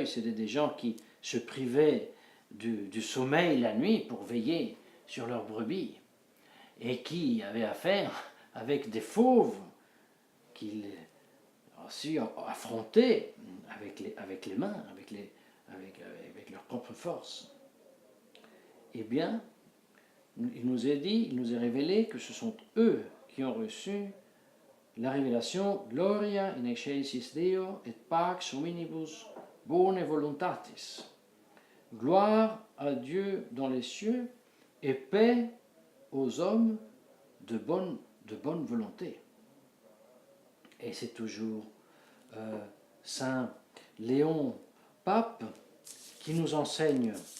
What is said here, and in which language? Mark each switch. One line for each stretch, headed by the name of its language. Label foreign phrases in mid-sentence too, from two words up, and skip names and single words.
French: C'était des gens qui se privaient du sommeil la nuit pour veiller sur leurs brebis et qui avaient affaire avec des fauves qu'ils aussi affrontaient avec les mains, avec leur propre force. Eh bien, il nous est dit, il nous est révélé que ce sont eux qui ont reçu la révélation
Latin: Gloria in excelsis Deo et pax hominibus bone voluntatis.
French: Gloire à Dieu dans les cieux et paix aux hommes de bonne volonté. Et c'est toujours Saint Léon, pape, qui nous enseigne.